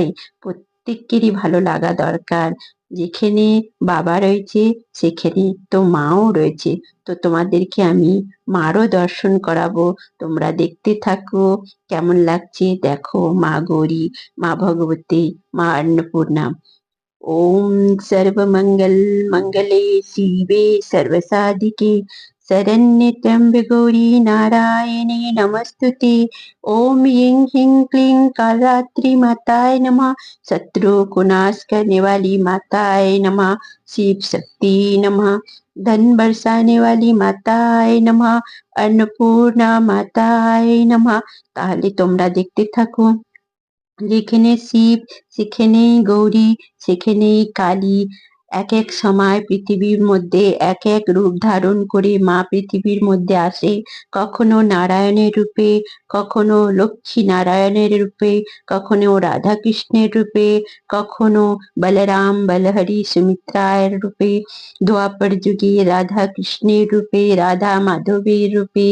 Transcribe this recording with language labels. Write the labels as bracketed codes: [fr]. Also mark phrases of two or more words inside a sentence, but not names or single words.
[bn] প্রত্যেকেরই ভালো লাগা দরকার। যেখানে বাবা রয়েছে সেখানে তো মাও রয়েছে। তো তোমাদেরকে আমি মারও দর্শন করাবো, তোমরা দেখতে থাকো কেমন লাগছে। দেখো মা গৌরী, মা ভগবতী, মা अन्नपूर्णा। [sa] ओम सर्वमंगल मंगले शिवे सर्वसाधिके शरण्ये त्र्यंबके गौरी नारायणे नमस्तुते। ओम ह्रीं ह्रीं क्लीं कालरात्रि माताय नमः, [hi] शत्रु को नाश करने वाली [sa] माताय नमः, शिव शक्ति नमः, [hi] धन बरसाने वाली [sa] माताय नमः, अन्नपूर्णा माताय नमः। [bn] তাহলে তোমরা দেখতে থাকো। যেখানে শিব সেখানেই গৌরী, সেখানেই কালী। এক এক সময় পৃথিবীর মধ্যে এক এক রূপ ধারণ করে মা পৃথিবীর মধ্যে আসে। কখনো নারায়ণের রূপে, কখনো লক্ষ্মী নারায়ণের রূপে, কখনো রাধা কৃষ্ণের রূপে, কখনো বলরাম বলহরি সুমিত্রায়ের রূপে, দ্বাপর যুগে রাধা কৃষ্ণের রূপে, রাধা মাধবের রূপে।